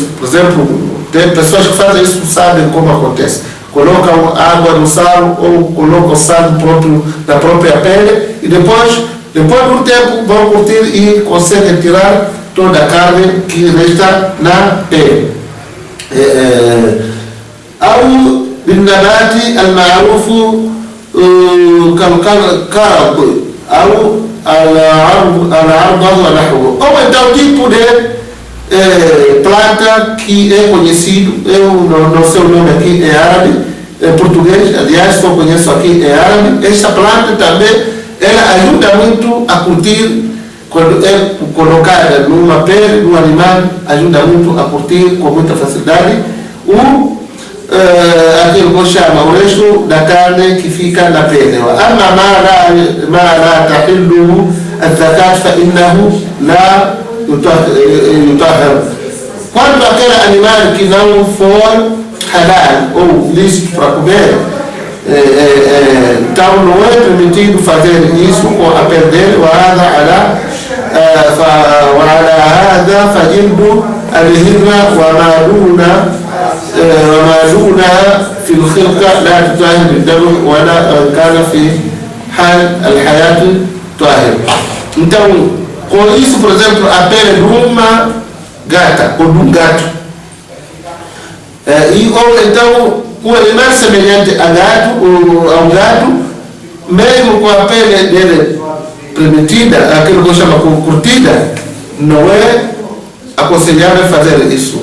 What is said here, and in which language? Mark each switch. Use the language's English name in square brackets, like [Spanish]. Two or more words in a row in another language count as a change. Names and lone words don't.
[Portuguese] Por exemplo, tem pessoas que fazem isso, sabem como acontece. Colocam água no sal ou colocam sal próprio da própria pele e depois de um tempo vão curtir e conseguem tirar toda a carne que resta na pele. [Arabic] أو بالنبات المعروف كالكرب أو العرض ونحوه. [Portuguese] Ou então tipo de planta que é conhecido, eu não sei o nome aqui em árabe, em português, aliás só conheço aqui em árabe. Esta planta também ela ajuda muito a curtir, quando é colocada numa pele do animal, ajuda muito a curtir com muita facilidade aquilo que chama o resto da carne que fica na pele. [Arabic] أما ما لا تحله الزكاة فإنه لا يطهر. [Portuguese] Quanto aquele animal que não for halal ou lícito para comer, então não é permitido fazer isso com a pele dele. [Arabic] وعلى هذا فجلد الهرة وما دونها في الخلقة لا تطهر بالدم ولا كان في حال الحياة طاهر. [Portuguese] Então, com isso, por exemplo, a pele de uma gata ou de um gato, ou então um animal semelhante a gato ou a um gato, mesmo com a pele dele permitida, aquilo que eu chamo de curtida, não é aconselhável fazer isso.